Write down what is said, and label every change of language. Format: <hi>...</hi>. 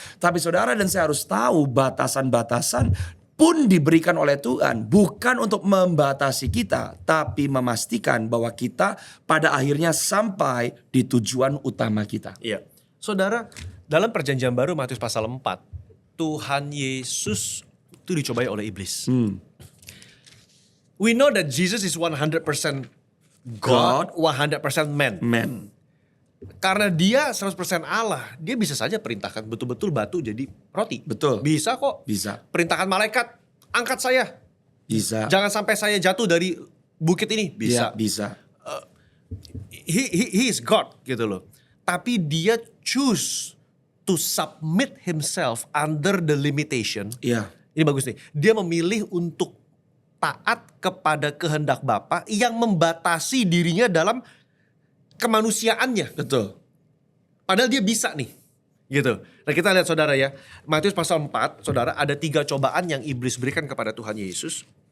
<id>Tapi saudara dan saya harus tahu batasan-batasan pun diberikan oleh Tuhan bukan untuk membatasi kita, tapi memastikan bahwa kita pada akhirnya sampai di tujuan utama kita. Saudara, dalam perjanjian baru Matius pasal 4, Tuhan Yesus itu dicobai oleh iblis.</id> <en>We know that Jesus is 100% God, 100% man.</en> <id>Karena dia 100% Allah, dia bisa saja perintahkan betul-betul batu jadi roti. Betul. Bisa kok. Bisa. Perintahkan malaikat, angkat saya. Bisa. Jangan sampai saya jatuh dari bukit ini. Bisa. Bisa.</id> <en>He is God</en> <id>gitu loh. Tapi dia</id> <en>choose to submit himself under the limitation.</en> <id>Ini bagus nih. Dia memilih untuk taat kepada kehendak Bapa yang membatasi dirinya dalam kemanusiaannya. Betul. Padahal dia bisa nih. Gitu. Nah kita lihat saudara ya. Matius pasal 4, saudara, ada 3 cobaan yang iblis berikan kepada Tuhan Yesus.</id>